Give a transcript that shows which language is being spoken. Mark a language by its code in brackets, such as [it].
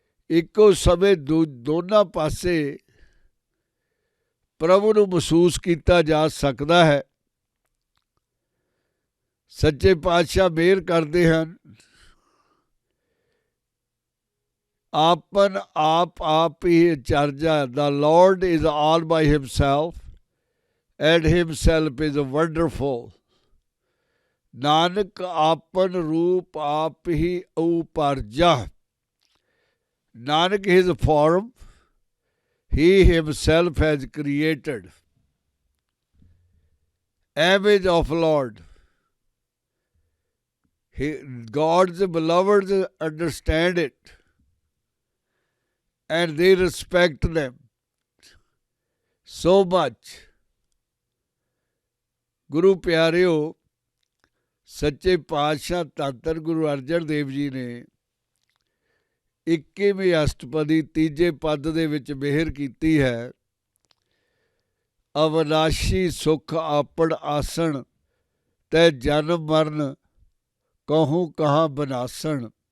[pa] ਇੱਕੋ ਸਮੇਂ ਦੋਨਾਂ ਪਾਸੇ ਪ੍ਰਭੂ ਨੂੰ ਮਹਿਸੂਸ ਕੀਤਾ ਜਾ ਸਕਦਾ ਹੈ। ਸੱਚੇ ਪਾਤਸ਼ਾਹ ਮਿਹਰ ਕਰਦੇ ਹਨ, ਆਪਨ ਆਪ ਆਪ ਹੀ ਚਰਜਾ। [en] The Lord is all by himself and himself is wonderful. [pa] Nanak ਆਪਨ ਰੂਪ ਆਪ ਹੀ ਉਪਰਜਾ। [en] Nanak his form he himself has created. Image of Lord. God's beloved understand it and they respect them so much. [pa] ਗੁਰੂ ਪਿਆਰਿਓ, ਸੱਚੇ ਪਾਤਸ਼ਾਹ ਧੰਨ ਧੰਨ ਗੁਰੂ ਅਰਜਨ ਦੇਵ ਜੀ ਨੇ 21ਵੀਂ ਅਸ਼ਟਪਦੀ ਤੀਜੇ ਪਦ ਦੇ ਵਿੱਚ ਮਿਹਰ ਕੀਤੀ ਹੈ। ਅਵਨਾਸ਼ੀ ਸੁਖ ਆਪਣ ਆਸਣ, ਤੈ ਜਨਮ ਮਰਨ ਕਹੂੰ ਕਹਾਂ ਬਨਾਸਣ।